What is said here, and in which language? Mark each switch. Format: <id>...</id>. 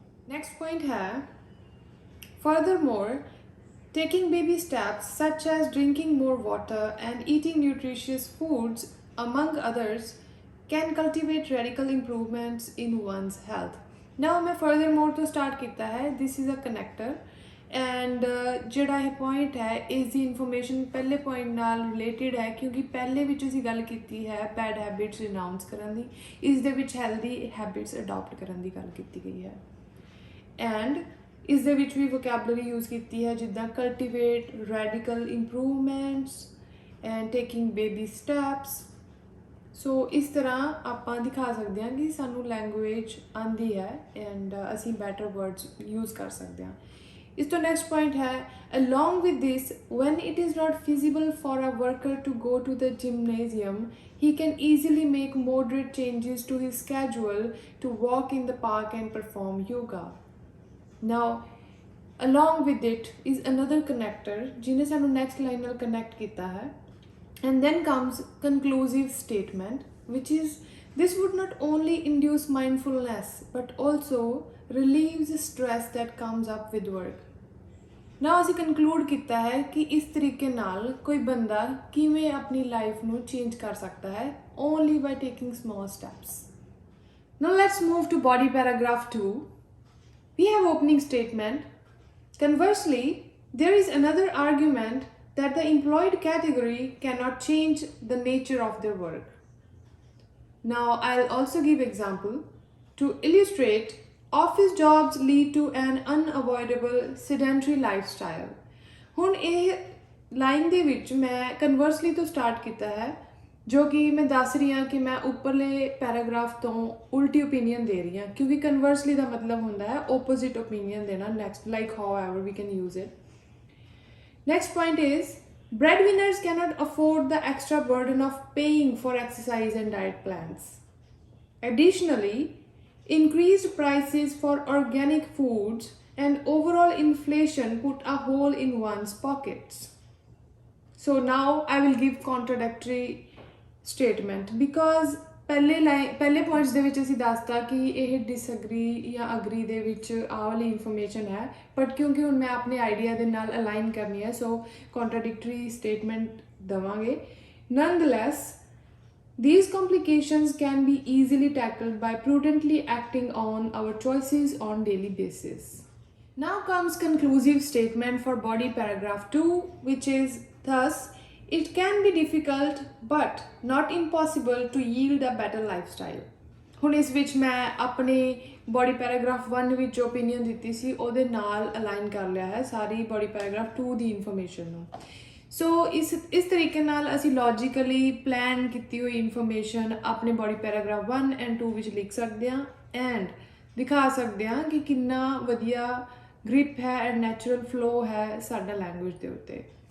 <en>Next point here. Furthermore, taking baby steps such as drinking more water and eating nutritious foods, among others, can cultivate radical improvements in one's health.</en> <hi>Now मैं furthermore तो start किया है.</hi> <en>This is a connector.</en> <pa>And ਜਿਹੜਾ ਇਹ point ਹੈ ਇਸ ਦੀ information ਪਹਿਲੇ point ਨਾਲ ਰਿਲੇਟਿਡ ਹੈ ਕਿਉਂਕਿ ਪਹਿਲੇ ਵਿੱਚ ਅਸੀਂ ਗੱਲ ਕੀਤੀ ਹੈ ਬੈਡ ਹੈਬਿਟਸ ਰਿਨਾਊਂਸ ਕਰਨ ਦੀ, ਇਸ ਦੇ ਵਿੱਚ ਹੈਲਦੀ ਹੈਬਿਟਸ ਅਡਾਪਟ ਕਰਨ ਦੀ ਗੱਲ ਕੀਤੀ ਗਈ ਹੈ। ਐਂਡ ਇਸ ਦੇ ਵਿੱਚ ਵੀ ਵੋਕੈਬਲਰੀ ਯੂਜ਼ ਕੀਤੀ ਹੈ ਜਿੱਦਾਂ cultivate, radical improvements and taking baby steps. ਸੋ ਇਸ ਤਰ੍ਹਾਂ ਆਪਾਂ ਦਿਖਾ ਸਕਦੇ ਹਾਂ ਕਿ ਸਾਨੂੰ ਲੈਂਗੁਏਜ ਆਉਂਦੀ ਹੈ ਐਂਡ ਅਸੀਂ ਬੈਟਰ ਵਰਡਸ ਯੂਜ਼ ਕਰ ਸਕਦੇ ਹਾਂ। ਇਸ ਤੋਂ ਨੈਕਸਟ ਪੁਆਇੰਟ ਹੈ</pa> <en>along with this, when it is not feasible for a worker to go to the gymnasium, he can easily make moderate changes to his schedule to walk in the park and perform yoga. Now along with it is another connector</en> <pa>ਜਿਹਨੇ ਸਾਨੂੰ next line ਨਾਲ connect ਕੀਤਾ ਹੈ,</pa> <en>and then comes conclusive statement, which is this would not only induce mindfulness but also relieves stress that comes up with work.</en> <pa>Now ਅਸੀਂ conclude ਕੀਤਾ ਹੈ ਕਿ ਇਸ ਤਰੀਕੇ ਨਾਲ ਕੋਈ ਬੰਦਾ ਕਿਵੇਂ ਆਪਣੀ ਲਾਈਫ ਨੂੰ ਚੇਂਜ ਕਰ ਸਕਦਾ ਹੈ,</pa> <en>only by taking small steps. Now let's move to body paragraph 2. We have opening statement. Conversely, there is another argument that the employed category cannot change the nature of their work. Now I'll also give example. To illustrate, office jobs lead to an unavoidable sedentary lifestyle.</en> <pa>ਹੁਣ ਇਹ line ਦੇ ਵਿੱਚ ਮੈਂ ਕਨਵਰਸਲੀ ਤੋਂ start ਕੀਤਾ ਹੈ, ਜੋ ਕਿ ਮੈਂ ਦੱਸ ਰਹੀ ਹਾਂ ਕਿ ਮੈਂ ਉੱਪਰਲੇ ਪੈਰਾਗ੍ਰਾਫ ਤੋਂ ਉਲਟੀ ਓਪੀਨੀਅਨ ਦੇ ਰਹੀ ਹਾਂ, ਕਿਉਂਕਿ ਕਨਵਰਸਲੀ ਦਾ ਮਤਲਬ ਹੁੰਦਾ ਹੈ opposite opinion ਦੇਣਾ</pa> <en>next, like however we can use it. Next point is, breadwinners cannot afford the extra burden of paying for exercise and diet plans. Additionally, increased prices for organic foods and overall inflation put a hole in one's pockets. So now I will give contradictory statement, because</en> <pa>ਪਹਿਲੇ points ਦੇ ਵਿੱਚ ਅਸੀਂ ਦੱਸਤਾ ਕਿ ਇਹ disagree ਜਾਂ agree ਦੇ ਵਿੱਚ ਆਹ ਵਾਲੀ ਇਨਫੋਰਮੇਸ਼ਨ ਹੈ, ਬਟ ਕਿਉਂਕਿ ਹੁਣ ਮੈਂ ਆਪਣੇ ਆਈਡੀਆ ਦੇ ਨਾਲ ਅਲਾਈਨ ਕਰਨੀ ਹੈ, ਸੋ contradictory statement ਦੇਵਾਂਗੇ.</pa> <en>Nonetheless, these complications can be easily tackled by prudently acting on our choices on daily basis. Now comes conclusive statement for body paragraph 2, which is thus, it can be difficult but not impossible to yield a better lifestyle.</en> <pa>ਹੁਣ ਇਸ ਵਿੱਚ ਮੈਂ ਆਪਣੇ body paragraph 1 ਵਿੱਚ ਜੋ opinion ਦਿੱਤੀ ਸੀ ਉਹਦੇ ਨਾਲ ਅਲਾਈਨ ਕਰ ਲਿਆ ਹੈ ਸਾਰੀ ਬੋਡੀ ਪੈਰਾਗ੍ਰਾਫ 2 ਦੀ ਇਨਫੋਰਮੇਸ਼ਨ ਨੂੰ. ਸੋ ਇਸ ਤਰੀਕੇ ਨਾਲ ਅਸੀਂ ਲੌਜੀਕਲੀ ਪਲਾਨ ਕੀਤੀ ਹੋਈ ਇਨਫੋਰਮੇਸ਼ਨ ਆਪਣੇ ਬੋਡੀ ਪੈਰਾਗ੍ਰਾਫ 1 ਐਂਡ 2 ਵਿੱਚ ਲਿਖ ਸਕਦੇ ਹਾਂ ਐਂਡ ਦਿਖਾ ਸਕਦੇ ਹਾਂ ਕਿ ਕਿੰਨਾ ਵਧੀਆ ਗ੍ਰਿਪ ਹੈ ਐਂਡ ਨੈਚੁਰਲ ਫਲੋ ਹੈ ਸਾਡਾ ਲੈਂਗੁਏਜ ਦੇ ਉੱਤੇ.</pa>